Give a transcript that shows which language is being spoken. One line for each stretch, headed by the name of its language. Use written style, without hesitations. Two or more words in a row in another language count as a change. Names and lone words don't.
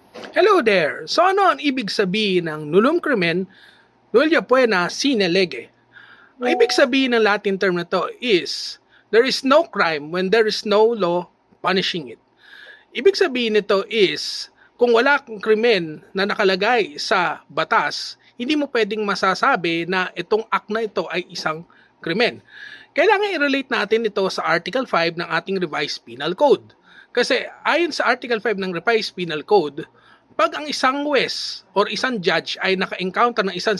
English: Hello there! So
Filipino: ano ang ibig sabihin ng
Latin: nullum crimen nulla poena sine lege?
Filipino: Ang ibig sabihin ng Latin term na to is,
English: there is no crime when there is no law punishing it.
Filipino: Ibig sabihin nito is, kung wala kang krimen na nakalagay sa batas, hindi mo pwedeng masasabi na itong act na ito ay isang krimen. Kailangan i-relate natin ito sa Article 5 ng ating Revised Penal Code. Kasi ayon sa Article 5 ng Revised Penal Code, pag ang isang huwes or isang judge ay naka-encounter ng isang